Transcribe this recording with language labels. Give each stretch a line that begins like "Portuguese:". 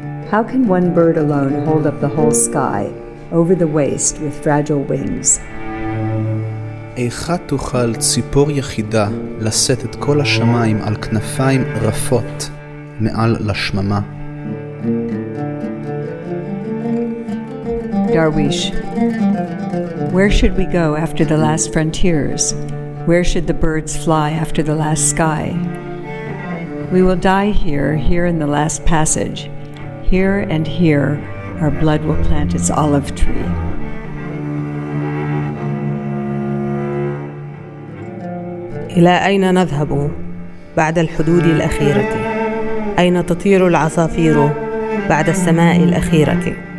English: How can one bird alone hold up the whole sky, over the waste with fragile wings?
Hebrew: איכה תוכל ציפור יחידה לשאת את כל השמיים על כנפיים רפות מעל לשממה?
English: Darwish, where should we go after the last frontiers? Where should the birds fly after the last sky? We will die here, here in the last passage. Here and here, Our blood will plant its olive tree.
Arabic: إلى أين نذهب بعد الحدود الأخيرة؟ أين تطير العصافير بعد السماء الأخيرة؟